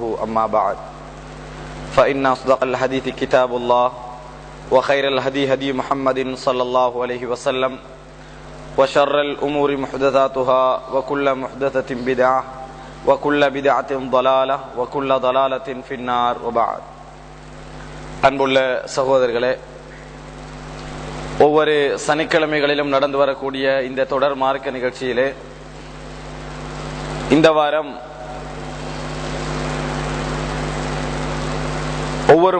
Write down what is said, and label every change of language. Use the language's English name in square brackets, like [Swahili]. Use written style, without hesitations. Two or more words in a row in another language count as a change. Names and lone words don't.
[Arabic] أما بعد، فإن أصدق الحديث كتاب الله، وخير الهدي هدي محمد صلى الله عليه وسلم، وشر الأمور محدثاتها، وكل محدثة بدعة، وكل بدعة ضلالة، وكل ضلالة في النار. وبعد. [Tamil] அன்புள்ள சகோதரர்களே, ஒவ்வொரு சனிக்கிழமைகளிலும் நடந்து வரக்கூடிய இந்த தொடர் மார்க்க நிகழ்ச்சியிலே இந்த வாரம் ஒவ்வொரு